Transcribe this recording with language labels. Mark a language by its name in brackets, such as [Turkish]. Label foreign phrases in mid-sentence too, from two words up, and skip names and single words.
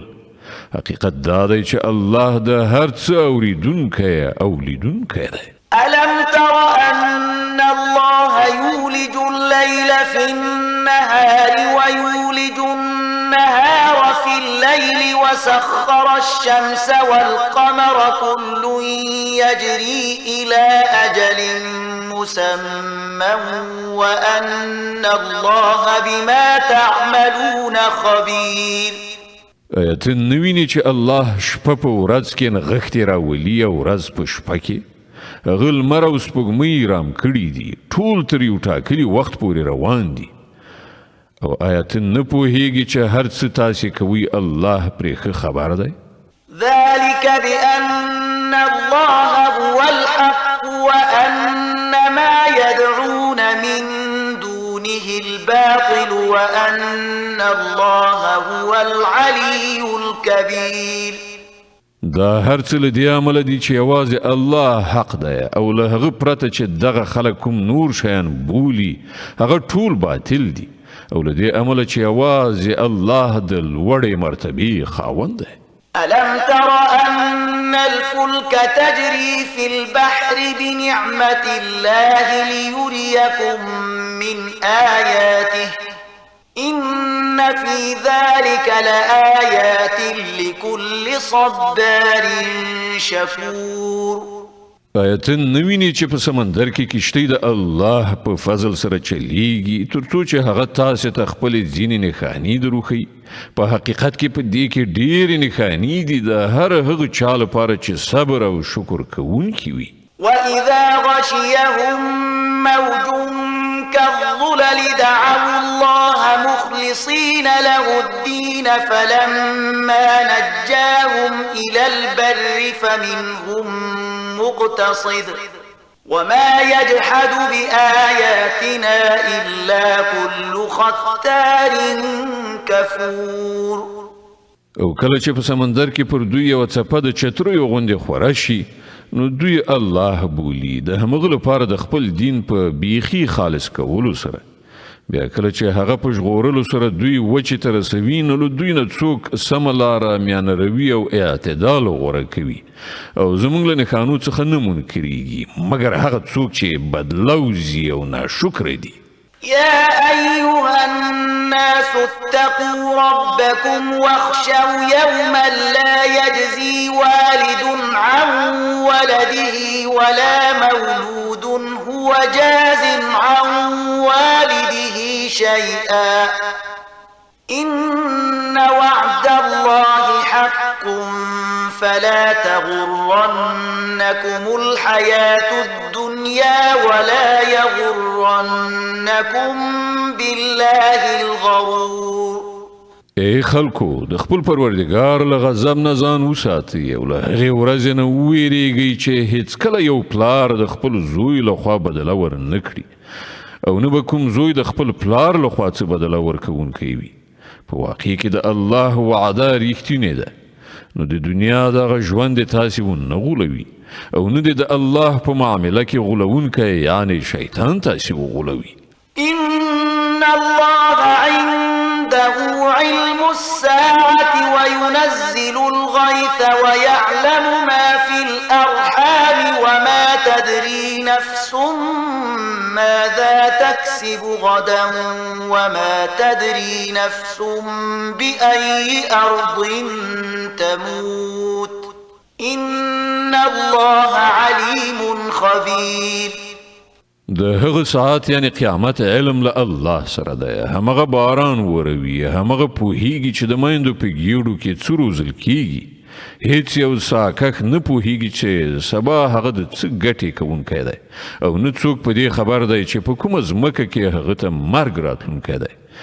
[Pashto] حقیقت دا دی چې الله د هر څه اوریدونکی او لیدونکی دی. [Arabic] ألم تر أن الله يولج الليل في النهار ويولج النهار في الليل وسخر الشمس والقمر كل يجري إلى أجل مسمى وأن الله بما تعملون خبير. [Pashto] آیا ته نه وینې چې الله شپه په ورځ کې نغښتې راولي او ورځ په شپه کې؟ هغه لمر او سپوږمۍ رام کړي دي، ټول تر یو ټاکلي وخت پورې روان دي. او آیا ته نه پوهیږي چې هر څه تاسې کوي الله پرې ښه خبر دی؟ [Arabic] ذلك بأن الله هو الحق وأن ما يدعون من دونه الباطل وأن الله هو العلي الكبير. [Pashto] دا هر څه له دې عمله دي چې یوازې الله حق دی او له هغه پرته چې دغه خلک کوم نور شیان بولي هغه ټول باطل دي او له دې عمله چې یوازې الله د لوړې مرتبې خاوند دی. [Arabic] ألم تر أن الفلك تجري في البحر بنعمة الله ليريكم من آياته إن في ذلك لآيات لكل صبار شكور. [Pashto] آیا ته نه وینې چې په سمندر کې کشتۍ د الله په فضل سره چلیږي تر څو چې هغه تاسې ته خپلې ځینې نښانې دروښیي؟ په حقیقت کې په دې کې ډېرې نښانې دي د هر هغه چا لپاره چې صبر او شکر کوونکي وي. [Arabic] وإذا غشيهم موج كالظلل دعوا الله مخلصين له الدين فلما نجاهم إلى البر فمنهم مقتصد وما يجحد بآياتنا إلا كل ختار كفور. [Pashto] او کله چې په سمندر کې پر دوی یو څپه د چترو غوندې خوره شي نو دوی الله بولي د همغه لپاره د خپل دین په بیخي خالص کولو سره. بیا کله چې هغه په ژغورلو سره دوی وچې ته رسوي نو له دوی نه څوک سمه لاره میانه روي او اعتدال غوره کوي او زموږ له نښانو څخه نه منکرېږي مګر هغه څوک چې بدلوزي او ناشکره دي. [Arabic] يا أيها الناس اتقوا ربكم واخشوا يوما لا يجزي والد عن ولده ولا مولود هو جاز عن والده شيئا إن وعد الله حق فلا تغرنكم الحياة الدنيا ولا يغرنكم بالله الغرور. [Pashto] ای خلکو د خپل پروردګار له غضب نه ځان وساتئ او له هغې ورځې نه وویرېږئ چې هیڅکله یو پلار د خپل زوی لخوا بدله ورنه کړي او نه به کوم زوی د خپل پلار لخوا څه بدله ورکوونکی وي. په واقع کې د الله وعده ریښتینې ده نو د دنیا دغه ژوند تاسې ونه غولوي او نه د الله په معامله کې غولونکی یعنی شیطان تاسې وغولوي. [Arabic] إن الله عنده علم الساعة وينزل الغيث ويعلم ما في الأرحام وما تدري نفس ماذا تكسب غدا وما تدري نفس بأي أرض تموت إن الله عليم خبير. [Pashto] د هغه ساعت یعنی قیامت علم له الله سره دی. همغه باران وروي همغه پوهیږي چې د میندو په ګیډو کې څه روزل کیږي. هیڅ یو ساکخ نه پوهیږي چې سبا هغه د څه ګټې کوونکی دی او نه څوک په دې خبر دی چې په کومه ځمکه کې هغه ته مرګ راتلونکی دی.